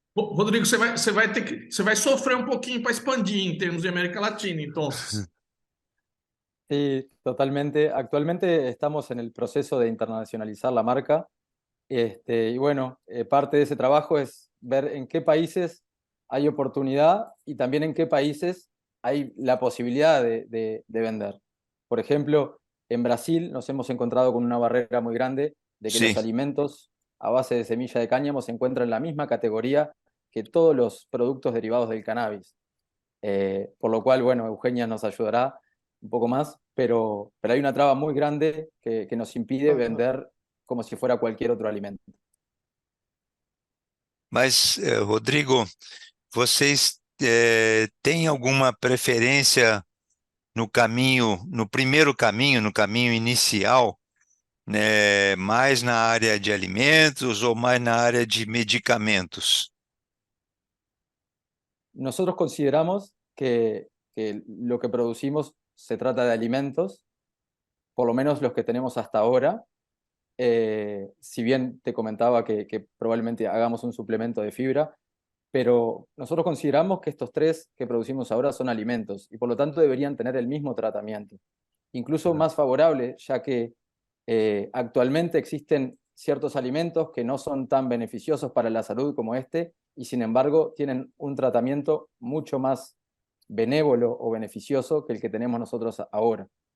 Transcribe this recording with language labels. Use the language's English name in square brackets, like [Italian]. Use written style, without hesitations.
[Portuguese] Rodrigo, você vai sofrer um pouquinho para expandir em termos de América Latina, então. [Spanish] Sí, totalmente. Actualmente estamos en el proceso de internacionalizar la marca. Y bueno, parte de ese trabajo es ver en qué países hay oportunidad y también en qué países hay la posibilidad de vender. Por ejemplo, en Brasil nos hemos encontrado con una barrera muy grande de que Sí. los alimentos a base de semilla de cáñamo se encuentran en la misma categoría que todos los productos derivados del cannabis. Por lo cual, bueno, Eugenia nos ayudará un poco más, pero hay una traba muy grande que nos impide vender como si fuera cualquier otro alimento. [Portuguese] Mas, Rodrigo, vocês têm alguma preferência no caminho, no primeiro caminho, no caminho inicial, né, mais na área de alimentos ou mais na área de medicamentos? [Spanish] Nosotros consideramos que lo que producimos se trata de alimentos, por lo menos los que tenemos hasta ahora. Si bien te comentaba que probablemente hagamos un suplemento de fibra, pero nosotros consideramos que estos tres que producimos ahora son alimentos y por lo tanto deberían tener el mismo tratamiento, incluso más favorable, ya que actualmente existen ciertos alimentos que no son tan beneficiosos para la salud como este y sin embargo tienen un tratamiento mucho más benévolo o beneficioso que el que tenemos nosotros ahora.